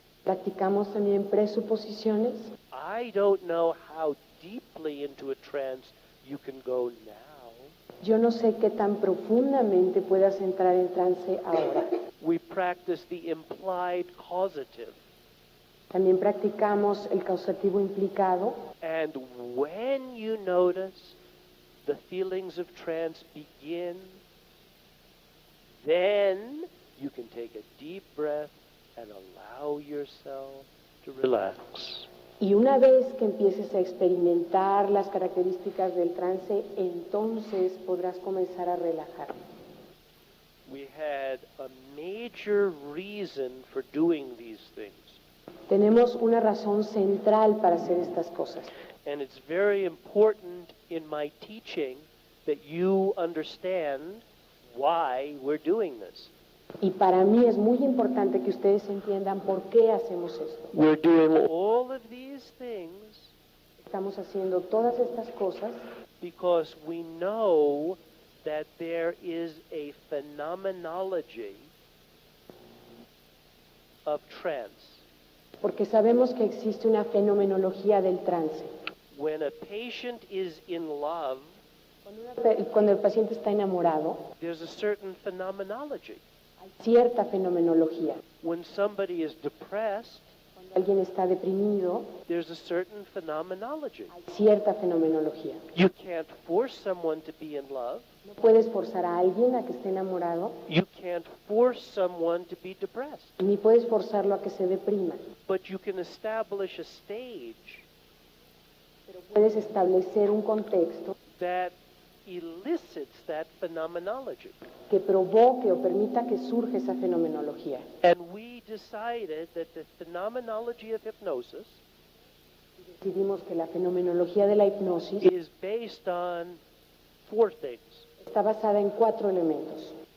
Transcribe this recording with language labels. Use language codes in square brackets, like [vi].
[es] Practicamos también presuposiciones. [en] I don't know how deeply into a trance you can go now. [es] Yo no sé qué tan profundamente puedas entrar en trance ahora. [en] We practice the implied causative. [es] También practicamos el causativo implicado. [en] And when you notice the feelings of trance begin, then you can take a deep breath and allow yourself to relax. [es] Y una vez que empieces a experimentar las características del trance, entonces podrás comenzar a relajar. [en] We had a major reason for doing these things. [es] Tenemos una razón central para hacer estas cosas. [en] And it's very important in my teaching that you understand why we're doing this. [es] Y para mí es muy importante que ustedes entiendan por qué hacemos esto. [en] We're doing all of these things [es] Estamos haciendo todas estas cosas [en] because we know that there is a phenomenology of trance. [es] porque sabemos que existe una fenomenología del trance. [en] When a patient is in love, [es] Cuando el paciente está enamorado, [en] there's a certain phenomenology. [es] hay cierta fenomenología. [en] When somebody is depressed, [es] Cuando alguien está deprimido, [en] there's a certain phenomenology. [es] hay cierta fenomenología. [en] You can't force someone to be in love. [es] No puedes forzar a alguien a que esté enamorado, [en] You can't force someone to be depressed. [es] ni puedes forzarlo a que se deprima. [en] But you can establish a stage [es] Pero puedes establecer un contexto [en] that elicits that phenomenology. [es] que provoque o permita que surja esa fenomenología. [en] And we decided that the phenomenology of hypnosis [es] Decidimos que la fenomenología de la hipnosis [en] is based on 4 things [es] está basada en 4 elementos